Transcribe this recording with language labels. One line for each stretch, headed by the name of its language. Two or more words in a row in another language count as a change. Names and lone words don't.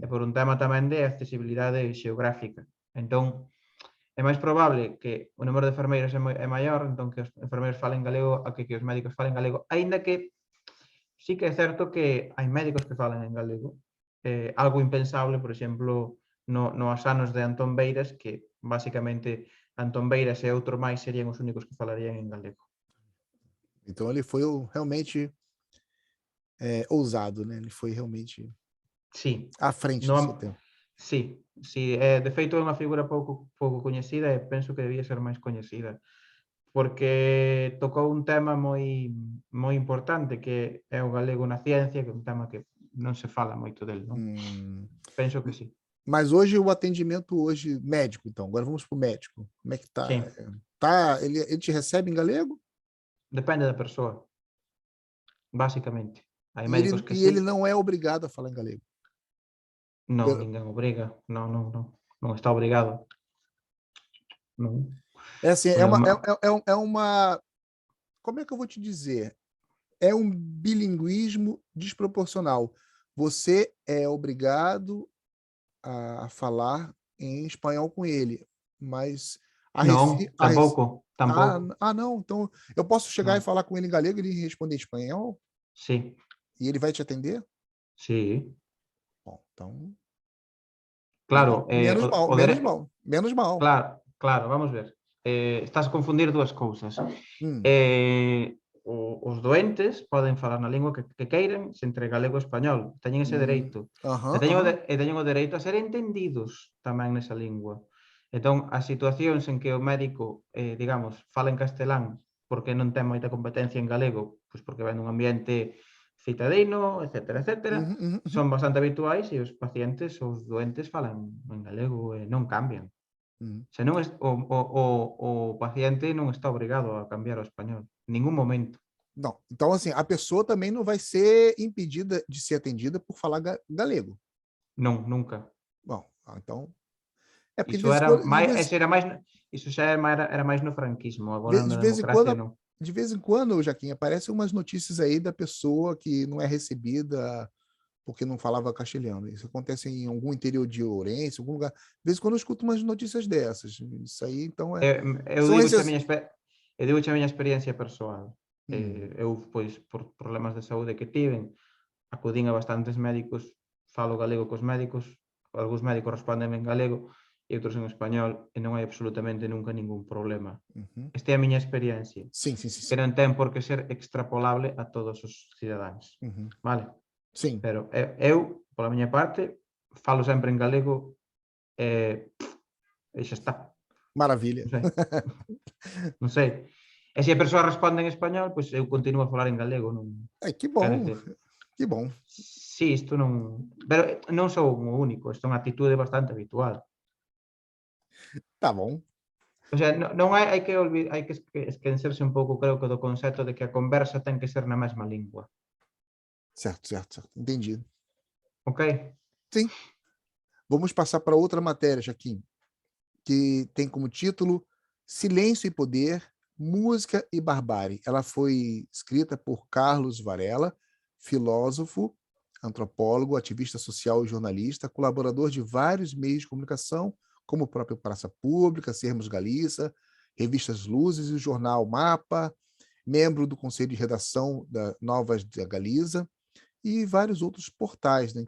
Galician: por un tema tamén de accesibilidade xeográfica. Entón, é máis probable que o número de enfermeiros é maior, entón que os enfermeiros falen galego a que os médicos falen galego, aínda que sí que é certo que hai médicos que falan en galego. Algo impensable, por exemplo, no asanos de Antón Beiras, que basicamente Antón Beiras e outro máis serían os únicos que falarían en galego.
Portuguese: Então ele foi realmente ousado, né? Ele foi realmente
Galician: Sí,
Portuguese: à frente do seu
Galician: no,
Portuguese: tempo.
Galician: sí, sí, de feito é unha figura pouco coñecida e penso que debía ser máis coñecida, porque tocou un tema moi importante que é o galego na ciencia, que é un tema que non se fala moito del, non? Hum, Penso que sí.
Portuguese: mas hoje o atendimento hoje médico, então, agora vamos para o médico. Como é que tá?
Galician: Sí,
Portuguese: Tá, ele te recebe em galego?
Galician: depende da persoa, basicamente. Hai
Portuguese: E
Galician: médicos
Portuguese: ele,
Galician: que
Portuguese: e
Galician: sí,
Portuguese: ele não é obrigado a falar em galego.
Galician: non,
Portuguese: Eu-
Galician: ninguén obriga, non está obrigado, non.
Portuguese: É assim, É uma... é uma. Como é que eu vou te dizer? É um bilinguismo desproporcional. Você é obrigado a falar em espanhol com ele, mas
Galician: Non,
Portuguese: a rece-
Galician: tampouco,
Portuguese: não. Então eu posso chegar e
Galician: non.
Portuguese: falar com ele em galego e ele responder em espanhol
Galician: Sí,
Portuguese: e ele vai te atender?
Galician: sí,
Portuguese: Bom, então
Galician: claro,
Portuguese: menos mal.
Galician: claro, vamos ver. Estás a confundir dúas cousas. Hum, Eh, os doentes poden falar na lingua que queiran, entre galego e español, teñen ese dereito. aham, aham. E teñen o dereito a ser entendidos tamén nesa lingua. Entón, as situacións en que o médico, digamos, fala en castelán porque non ten moita competencia en galego, pois porque ven nun ambiente citadino, etcétera, Uhum, uhum, uhum, son bastante habituais e os pacientes, os doentes falan en galego e non cambian. uhum. Se non o paciente non está obrigado a cambiar ao español, en ningún momento.
Portuguese: Não, então assim, a pessoa também não vai ser impedida de ser atendida por falar galego.
Galician: Non, nunca.
Portuguese: Bom, então é porque
Galician: Iso era máis, ese era máis, iso xa era máis no franquismo, agora
Portuguese: de
Galician: na
Portuguese: vez em
Galician: democracia
Portuguese: quando,
Galician: non.
Portuguese: de vez em quando, Jaquim, aparecem umas notícias aí da pessoa que não é recebida porque não falava castelhano. Isso acontece em algum interior de Ourense, algum lugar. De vez em quando eu escuto umas notícias dessas. Isso aí, então,
Galician: Eu
Portuguese: são
Galician: digo
Portuguese: esses.
Galician: a miña experiencia persoal. Eu, pois, por problemas de saúde que tiven, acudín a bastantes médicos, falo galego cos médicos, algúns médicos responden en galego e outros en español e non hai absolutamente nunca ningún problema. Uhum. Esta é a miña experiencia,
Portuguese: Sim, sim, sim,
Galician: que
Portuguese: sim.
Galician: non ten por que ser extrapolable a todos os cidadáns. Uhum. Vale?
Portuguese: Sim,
Galician: Pero eu, pola miña parte, falo sempre en galego e xa está.
Portuguese: maravilha.
Galician: Non sei. Non sei. E se a persoa responde en español, pois eu continuo a falar en galego. Non,
Portuguese: É, que quer bom, dizer, que bom.
Galician: si isto non... Pero non sou o único, isto é unha actitude bastante habitual.
Portuguese: Tá bom.
Spanish: O sea,
Galician: non hai que esquecerse un pouco, creo que do concepto de que a conversa ten que ser na mesma lingua.
Portuguese: Certo, certo, certo. Entendido.
Galician: Ok?
Portuguese: Sim. Vamos passar para outra matéria, Jaquim, que tem como título Silêncio e Poder, Música e Barbárie. Ela foi escrita por Carlos Varela, filósofo, antropólogo, ativista social e jornalista, colaborador de vários meios de comunicação, como o próprio Praça Pública, Sermos Galiza revistas Luzes e o jornal Mapa, membro do conselho de redação da Novas da Galiza e vários outros portais, né?